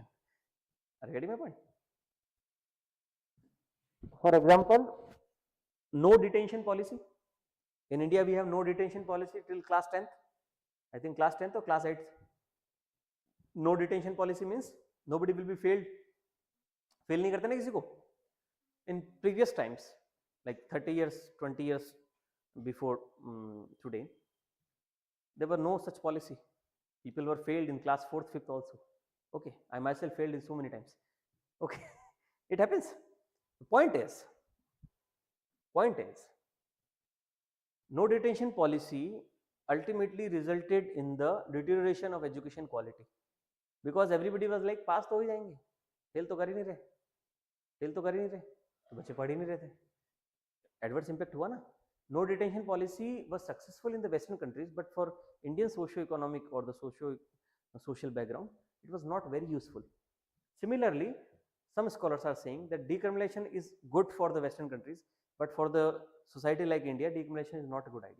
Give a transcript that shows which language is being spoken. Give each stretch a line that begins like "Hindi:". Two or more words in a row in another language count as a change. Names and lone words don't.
English: Are you getting my point? For example, no detention policy. In India, we have no detention policy till class 10th. I think class 10th or class 8th. No detention policy means nobody will be failed.
Hindi: Fail नहीं करते ना किसी को.
English: In previous times, like 30 years, 20 years before today, there were no such policy. People were failed in class 4th, 5th also. Okay, I myself failed in so many times. Okay, it happens. The point is, no detention policy ultimately resulted in the deterioration of education quality because everybody was like,
Hindi: pass तो हो जाएंगे, fail तो कर ही नहीं रहे, तो बच्चे पढ़ ही नहीं रहे थे.
English: Adverse impact
Hindi: हुआ ना.
English: No detention policy was successful in the Western countries, but for Indian socio-economic or the social background, it was not very useful. Similarly, some scholars are saying that decriminalization is good for the Western countries, but for the society like India, decriminalization is not a good idea.